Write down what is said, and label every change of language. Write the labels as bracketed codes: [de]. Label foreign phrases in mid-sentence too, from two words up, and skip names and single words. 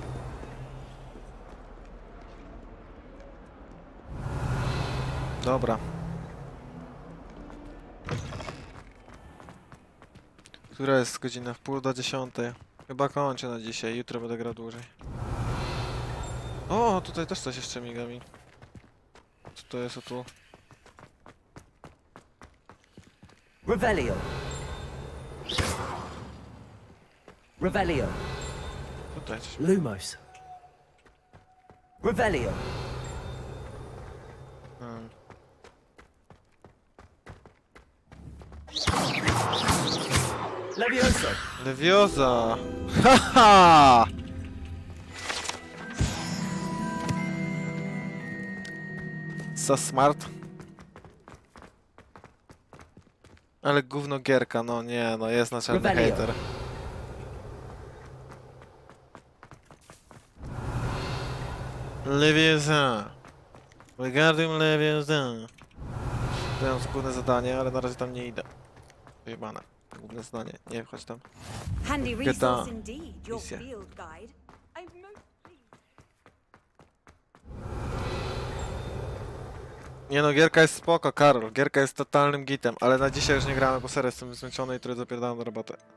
[pl] Dobra. Która jest godzina? 9:30. Chyba kończę na dzisiaj, jutro będę grał dłużej. O, tutaj też coś jeszcze miga mi. Co to jest o tu? Revelio. Revelio. Tutaj coś. Lumos. Revelio. Leviosa. Leviosa! [en] Haha! So smart. [pl] Ale gówno gierka, no nie, no jest naczelny Revelio. hater. Leviosa. [en] Regarding Leviosa. [pl] To jest główne zadanie, ale na razie tam nie idę. Wyjebane. Główne zadanie, nie wchodź tam. [en] Handy [pl] GTA. [en] resource indeed, your [pl] Misja. [en] field guide. I'm most pleased. [pl] Nie no, gierka jest spoko, Karol. Gierka jest totalnym gitem, ale na dzisiaj już nie gramy, bo serio jestem zmęczony i trochę zapierdalam do roboty.